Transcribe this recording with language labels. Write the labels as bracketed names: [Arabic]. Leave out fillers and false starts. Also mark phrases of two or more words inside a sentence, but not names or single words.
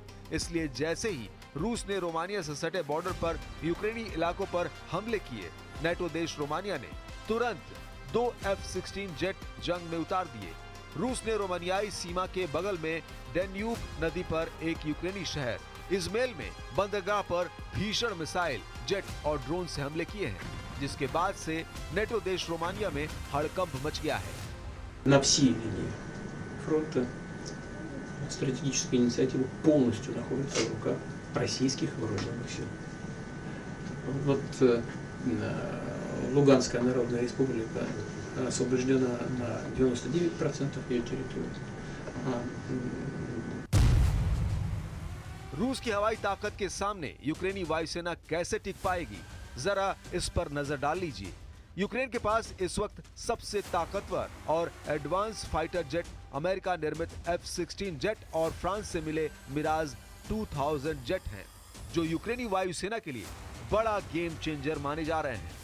[Hindi] इसलिए जैसे ही रूस ने रोमानिया से सटे बॉर्डर पर यूक्रेनी इलाकों पर हमले किए, नेटो देश रोमानिया ने तुरंत 2 F-16 जेट जंग में उतार दिए। रूस ने रोमानियाई सीमा के बगल में डेन्यूब नदी पर एक यूक्रेनी शहर इज़मेल में बंदरगाह पर भीषण मिसाइल, जेट और ड्रोन से हमले किए हैं, जिसके बाद से नेटो देश रोमानिया में हड़कंप मच गया है। [Russian] На всей линии фронта стратегическая инициатива полностью находится в руках российских вооруженных сил. Вот Луганская Народная Республика освобождена на 99% ее территории. [Hindi] रूस की हवाई ताकत के सामने यूक्रेनी वायुसेना कैसे टिक पाएगी, जरा इस पर नजर डाल लीजिए। यूक्रेन के पास इस वक्त सबसे ताकतवर और [English] advance fighter jet [Hindi] अमेरिका निर्मित F-16 जेट और फ्रांस से मिले मिराज 2000 जेट हैं, जो यूक्रेनी वायुसेना के लिए बड़ा [English] game changer [Hindi] माने जा रहे हैं।